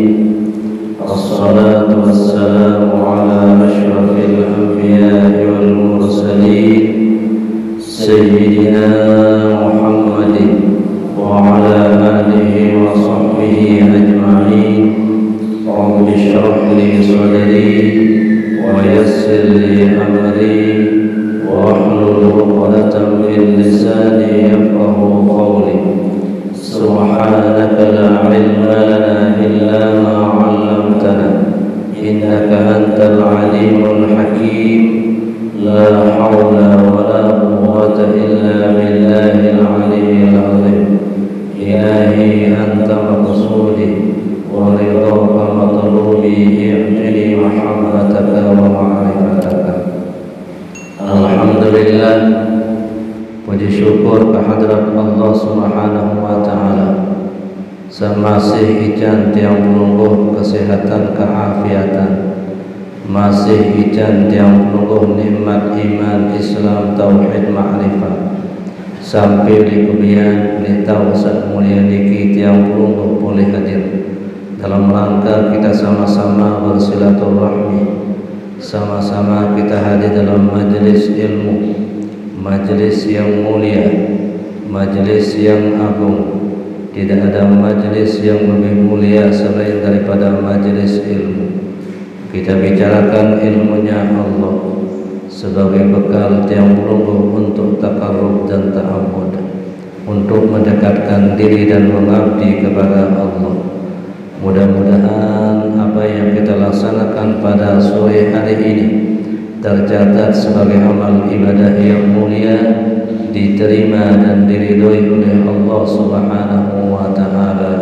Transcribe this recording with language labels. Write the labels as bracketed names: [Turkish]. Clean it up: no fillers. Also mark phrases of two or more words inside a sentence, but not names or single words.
[Arabic] الصلاة والسلام على أشرف الأنبياء والمرسلين سيدنا محمد وعلى آله وصحبه أجمعين. رب اشرح لي صدري ويسر لي أمري واحلل عقدة من لساني يفقهوا قولي. سبحانك لا علم لنا إلا ما علمتنا إنك أنت العليم الحكيم. لا حول ولا قوة إلا بالله العلي العظيم. إلهي أنت مقصودي ورضاك مطلوبي أعطني محبتك ومعرفتك. [Indonesian] Alhamdulillah, puji syukur kehadrat Allah [Arabic] سبحانه وتعالى. [Indonesian] Semasih [Sasak] ijan tiang pelungguh [Indonesian] kesehatan keafiatan, masih [Sasak] ijan tiang pelungguh [Indonesian] nikmat iman Islam tauhid ma'rifat, sampai di kebian di tawasat mulia [Sasak] niki tiang pelungguh [Indonesian] boleh hadir dalam rangka kita sama-sama bersilaturahmi, sama-sama kita hadir dalam majelis ilmu, majelis yang mulia, majelis yang agung. Tidak ada majelis yang lebih mulia selain daripada majelis ilmu. Kita bicarakan ilmunya Allah sebagai bekal [Sasak] tiang pelungguh [Indonesian] untuk takarrub dan ta'abbud, untuk mendekatkan diri dan mengabdi kepada Allah. Mudah-mudahan apa yang kita laksanakan pada sore hari ini tercatat sebagai amal ibadah yang mulia, diterima dan diridhoi oleh Allah [Arabic] سبحانه وتعالى.